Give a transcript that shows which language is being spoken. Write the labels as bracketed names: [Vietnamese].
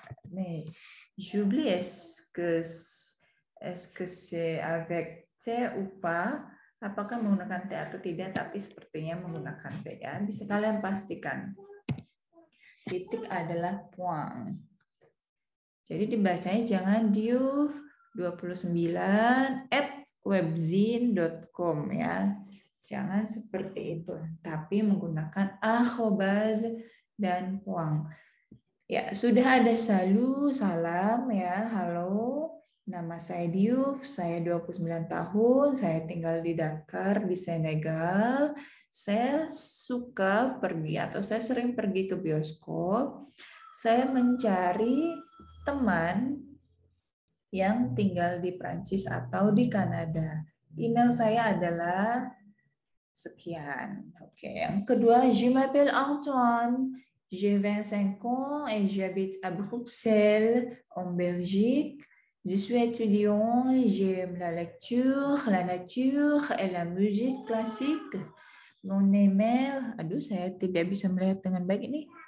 [French] Mais j'oublie est-ce que c'est avec T ou pas? [Indonesian] Apakah menggunakan T atau tidak? Tapi sepertinya menggunakan T ya. Bisa kalian pastikan. Titik adalah point. Jadi dibacanya jangan diouf29@webzine.com ya. Jangan seperti itu, tapi menggunakan arrobas dan point. Ya, sudah ada salut, salam ya, halo. Nama saya Diouf, saya 29 tahun, saya tinggal di Dakar, di Senegal. Saya suka pergi atau saya sering pergi ke bioskop. Saya mencari teman yang tinggal di Prancis atau di Kanada. Email saya adalah sekian. Oke, yang kedua, [French] je m'appelle [Indonesian] Antoine. [French] J'ai 25 ans et j'habite à Bruxelles, en Belgique. Je suis étudiant, j'aime la lecture, la nature et la musique classique. Mon email, [Indonesian] aduh saya tidak bisa melihat dengan baik ini.